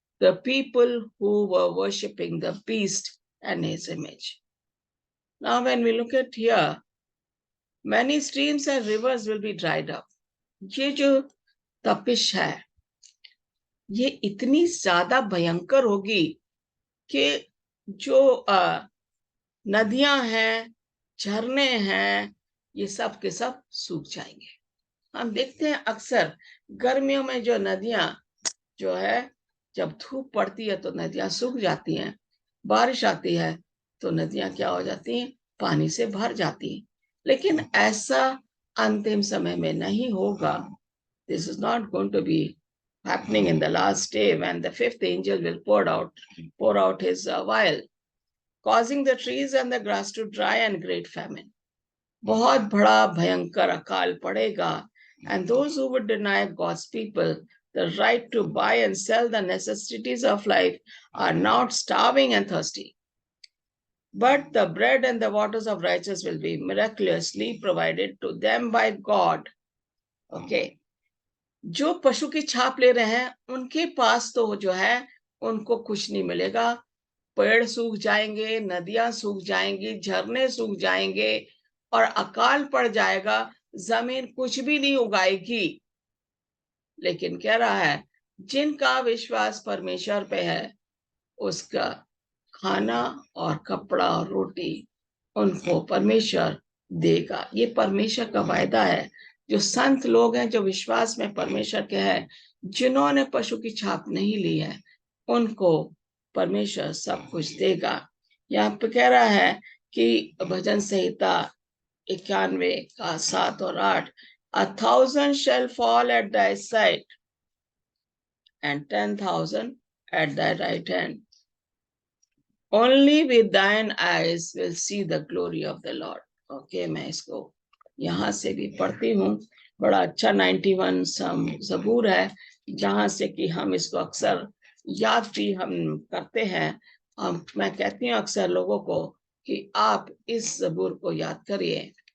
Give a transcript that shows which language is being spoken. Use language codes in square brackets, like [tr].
[en] The people who were worshipping the beast and his image. Now, when we look at here, many streams and rivers will be dried up. [hi] ये जो तपिश है ये इतनी ज्यादा भयंकर होगी कि जो नदियां हैं, झरने हैं, ये सब के सब सूख जाएंगे। हम देखते हैं अक्सर गर्मियों में जो नदियां जो है, जब धूप पड़ती है तो नदियां सूख जाती हैं, बारिश आती है तो नदियां क्या हो जाती हैं, पानी से भर जाती हैं। लेकिन ऐसा अंतिम समय में नहीं होगा। [en] This is not going to be happening in the last day when the fifth angel will pour out his vial, causing the trees and the grass to dry and great famine. [hi] बहुत बड़ा भयंकर अकाल पड़ेगा, [en] and those who would deny God's people the right to buy and sell the necessities of life are now starving and thirsty. But the bread and the waters of righteousness will be miraculously provided to them by God. Okay. [hi] जो पशु की छाप ले रहे हैं उनके पास तो जो है उनको कुछ नहीं मिलेगा। पेड़ सूख जाएंगे, नदियां सूख जाएंगी, झरने सूख जाएंगे और अकाल पड़ जाएगा, जमीन कुछ भी नहीं उगाएगी। लेकिन कह रहा है जिनका विश्वास परमेश्वर पे है उसका खाना और कपड़ा और रोटी उनको परमेश्वर देगा। ये परमेश्वर का वायदा है। जो संत लोग हैं, जो विश्वास में परमेश्वर के हैं, जिन्होंने पशु की छाप नहीं ली है, उनको परमेश्वर सब कुछ देगा। यहाँ पे कह रहा है कि भजन संहिता 91 का 7 और 8, [en] 1,000 shall fall at thy side and 10,000 at thy right hand, only with thine eyes will see the glory of the Lord. [hi] Okay, मैं इसको यहाँ से भी पढ़ती हूँ। बड़ा अच्छा 91 ज़बूर है, जहाँ से कि हम इसको अक्सर याद भी हम करते हैं। मैं कहती हूँ अक्सर लोगों को कि आप इस ज़बूर को याद करिए।